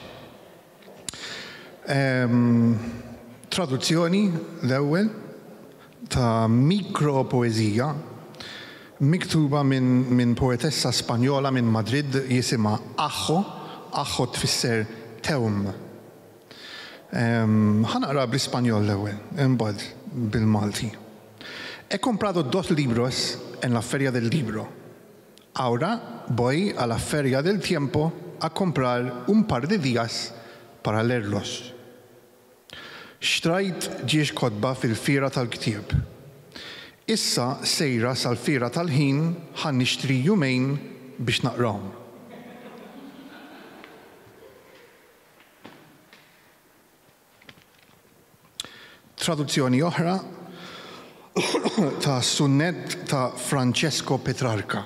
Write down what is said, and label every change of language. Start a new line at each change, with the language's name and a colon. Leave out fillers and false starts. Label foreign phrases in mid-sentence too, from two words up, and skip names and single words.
Maltese: Traduzzjoni l-ewwel ta' mikropoezija miktuba minn poetessa Spanjola minn Madrid jisimha Ajo, Ajo tfisser tewm Ħanaqra bl-Ispanjol l-ewwel, imbagħad bil-Malti.
Spanish: He comprado 2 libros en la Feria del Libro. Ahora voy a la Feria del Tiempo a comprar un par de días para leerlos.
Maltese: Xtrajt ġiex kodba fil-Fira tal-Ktieb. Issa sejra sal-Fira tal-Ħin ħan nixtri jumejn biex naqrawhom. Traduzzjoni oħra ta' sunnet ta' Francesco Petrarca.